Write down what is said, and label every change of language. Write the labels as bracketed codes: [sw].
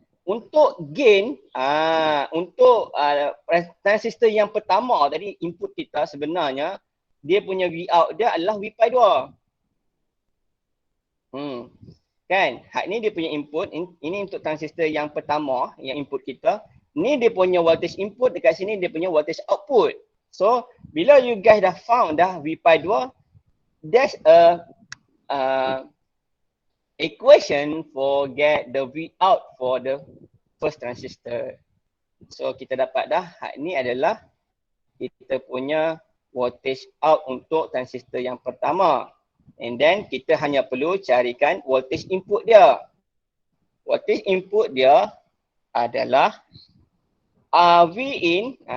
[ms] Untuk gain, untuk transistor yang pertama tadi, input kita sebenarnya, dia punya V out dia adalah V pi 2. Kan? Hak ni dia punya input, ini untuk transistor yang pertama, yang input kita. Ni dia punya voltage input, dekat sini dia punya voltage output. [en] So, [ms] bila [en] you guys dah found dah V pi 2, there's a equation for get the V out for the first transistor. [ms] So, kita dapat dah, hak ni adalah kita punya voltage out untuk transistor yang pertama. [en] And then [ms] kita hanya perlu carikan voltage input dia. Voltage input dia adalah Vin.